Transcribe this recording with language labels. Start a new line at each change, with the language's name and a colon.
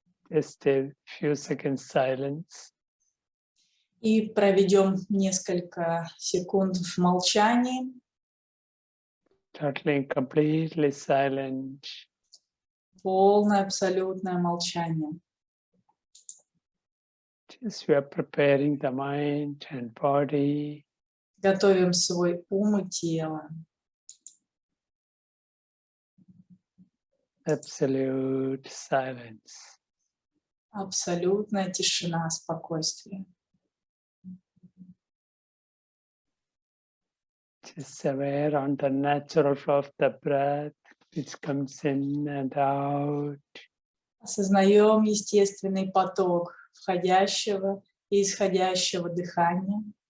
English: Just a few seconds silence.
Russian: И проведем несколько секунд в молчании.
English: Totally, completely silent.
Russian: Полное, абсолютное молчание.
English: Just we are preparing the mind and body.
Russian: Готовим свой ум и тело.
English: Absolute silence.
Russian: Абсолютная тишина, спокойствие.
English: Just aware on the natural flow of the breath which comes in and out.
Russian: Осознаем естественный поток входящего и исходящего дыхания.